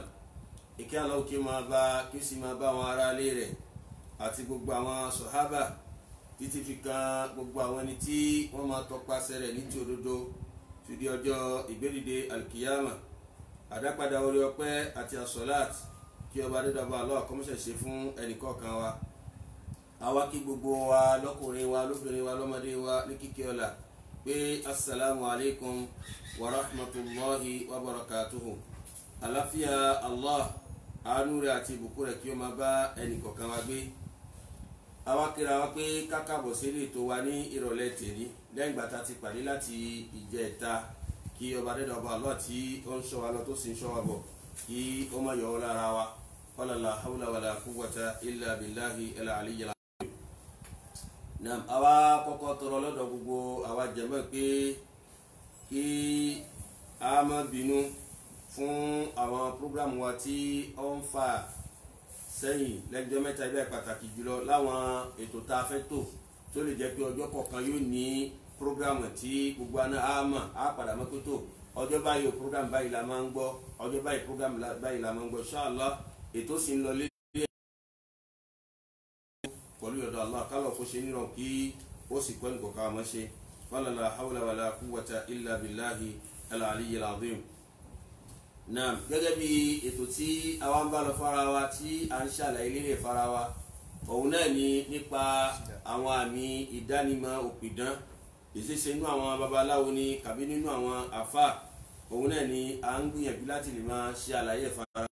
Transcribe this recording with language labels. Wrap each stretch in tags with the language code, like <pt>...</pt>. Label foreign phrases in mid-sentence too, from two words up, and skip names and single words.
<yo>Ìkẹ́ Allah kí máa bá, kí sì máa bá àwọn ará ilé rẹ̀ àti gbogbo àwọn sàhábà títí fi kan gbogbo àwọn ẹni tí wọ́n máa tọpasẹ̀ rẹ̀ ní ti òdodo fi di ọjọ́ ìgbédìde alkiyama. Àdápadà orí ọpẹ́ àti asọ́láàt kí ọba dídọ́gba Allah kọ́mọ́ṣẹ́ ṣe fún ẹnìkọ̀ọ̀kan wa. Àwa kí gbogbo wa lọ́kùnrin wa lóbìnrin wa lọ́mọdé wa ní kíkí ọlá pé</yo> <ar>السلام عليكم ورحمة الله وبركاته.</ar> <yo>Àlàáfíà Allah, àánú rẹ̀ àti ìbùkún rẹ̀ kí ó máa bá ẹnìkọ̀ọ̀kan wa gbé. Àwa kíra wa pé kákàbọ̀ sí ètò wa ní ìrọ̀lẹ́ tèmi lẹ́yìn ìgbà tá a ti pàdé láti ìjẹta. Kí ọba dídọ́gba Allah tí ó ń ṣọ́ wa lọ tó sì ń ṣọ́ wa bọ̀ kí ó má yọ ọ́ lára wa.</yo> <ar>ولا حول ولا قوة إلا بالله العلي العظيم.</ar> <yo>Naam, àwa kọ́kọ́ tọrọ lọ́dọ̀ gbogbo àwa jàmáà pé kí a má bínú fún àwọn program wa tí ó ń fà sẹ́yìn lẹ́jọ́ mẹ́ta ibẹ̀ pàtàkì jùlọ láwọn ètò tá a fẹ́ tò tó lè jẹ́ pé ọjọ́ kọ̀ọ̀kan yóò ní program tí gbogbo àná a mọ̀ a padà mọ́ pé tó ọjọ́ báyìí o program báyìí la máa ń gbọ́, ọjọ́ báyìí program báyìí la máa ń gbọ́. Inshallah ètò sì ń lọ lé pẹ̀lú ọ̀dọ̀ Allah kálọ̀ kó ṣe níràn kí ó sì pẹ́ nìkan ká mọ́ ṣe.</yo> <ar>ولا حول ولا قوة إلا بالله العلي العظيم.</ar> <yo>Naam, gẹ́gẹ́ bí ètò tí àwa ń bá lọ fara wa tí a ń ṣàlàyé lérè fara wa, òun náà ni nípa àwọn àmì ìdánimọ̀ òpìdán ìṣeṣe nínú àwọn babaláwo ni kàbí nínú àwọn àfà. Òun náà ni a ń gbìyànjú láti lè máa ṣe àlàyé fara wa.</yo>